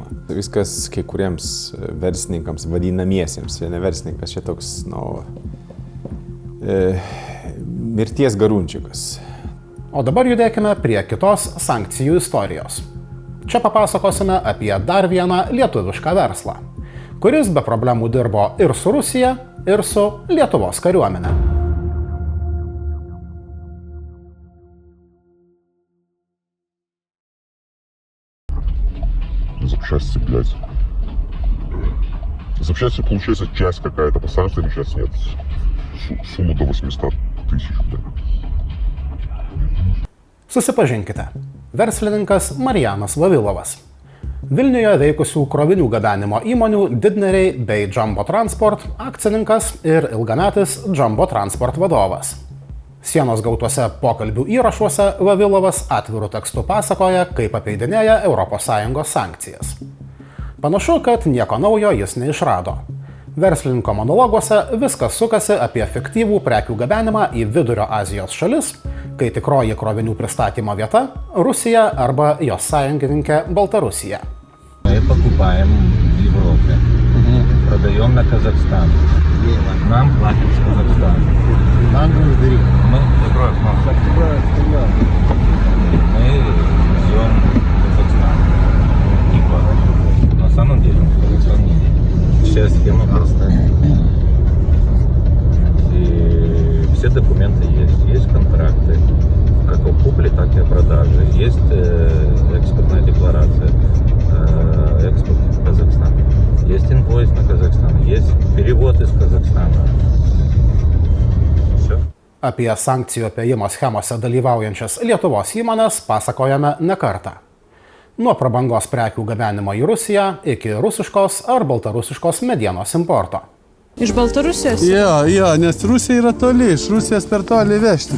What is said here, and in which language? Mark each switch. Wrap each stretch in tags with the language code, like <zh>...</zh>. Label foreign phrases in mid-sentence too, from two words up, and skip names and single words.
<lt>Viskas kai kuriems verslininkams vadinamiesiems, ne verslininkas, čia toks mirties garunčikas. O dabar judėkime prie kitos sankcijų istorijos. Čia papasakosime apie dar vieną lietuvišką verslą, kuris be problemų dirbo ir su Rusija, ir su Lietuvos kariuomene.</lt> <ru>Запчасти, блядь. Запчасти, получается, часть какая-то по санкциям, сейчас нет. Сумму до 800 тысяч, блядь.</ru> <lt>Susipažinkite. Verslininkas Marijanas Vavilovas. Vilniuje veikusių krovinių gabenimo įmonių Didneriai bei Jumbo Transport akcininkas ir ilgametis Jumbo Transport vadovas. Sienos gautuose pokalbių įrašuose Vavilovas atviru tekstu pasakoja, kaip apeidinėja ES sankcijas. Panašu, kad nieko naujo jis neišrado. Verslininko monologuose viskas sukasi apie fiktyvų prekių gabenimą į Vidurio Azijos šalis, kai tikroji krovinių pristatymo vieta – Rusija arba jos sąjungininkė Baltarusija.</lt> <ru>Мы покупаем в Европе, продаем на Казахстан. Нам платят с Казахстана. Мы везем в Казахстан. Типа, на самом деле, Казахстан вся схема простая. И все документы есть. Есть контракты, как о купле, так и о продаже. Есть экспортная декларация. Экспорт в Казахстан. Есть инвойс на Казахстан, есть перевод из Казахстана. Все.</ru> <lt>Apie sankcijų apėjimo schemose dalyvaujančias Lietuvos įmonės pasakojame ne kartą. Nuo prabangos prekių gabenimo į Rusiją iki rusiškos ar baltarusiškos medienos importo. Iš Baltarusijos? Jo, nes Rusija yra toli, iš Rusijos per toli vežti.</lt>